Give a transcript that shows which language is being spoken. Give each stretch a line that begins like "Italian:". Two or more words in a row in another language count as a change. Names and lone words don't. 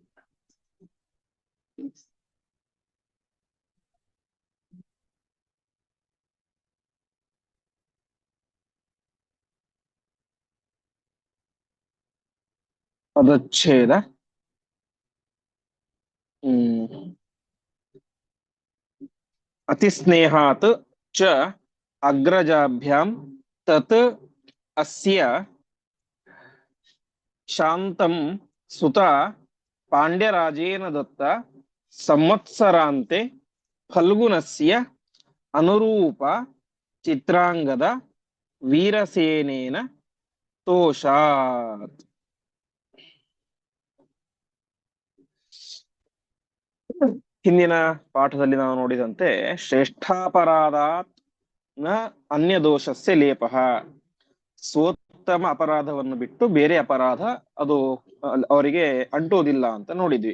Kannada: ಪದಚ್ಛೇದ.
Sanskrit: ಅತಿ ಸ್ನೇಹಾತ್ ಚ ಅಗ್ರಜಾಭ್ಯಾಂ ತತ್ ಅಸ್ಯ ಶಾಂತಂ ಸುತ ಪಾಂಡ್ಯರಾಜೇನ ದತ್ತ ಸಂವತ್ಸರಾಂತೆ ಫಲ್ಗುಣಸ್ಯ ಅನುರೂಪ ಚಿತ್ರಾಂಗದ ವೀರಸೇನೇನ ತೋಷಾತ್.
Kannada: ಹಿಂದಿನ ಪಾಠದಲ್ಲಿ ನಾವು ನೋಡಿದಂತೆ
Sanskrit: ಶ್ರೇಷ್ಠಾಪರಾಧಾತ್ ನ ಅನ್ಯ ದೋಷಸ್ಯ ಲೇಪಃ,
Kannada: ಸ್ವೋತ್ತಮ ಅಪರಾಧವನ್ನು ಬಿಟ್ಟು ಬೇರೆ ಅಪರಾಧ ಅದು ಅವರಿಗೆ ಅಂಟೋದಿಲ್ಲ ಅಂತ ನೋಡಿದ್ವಿ.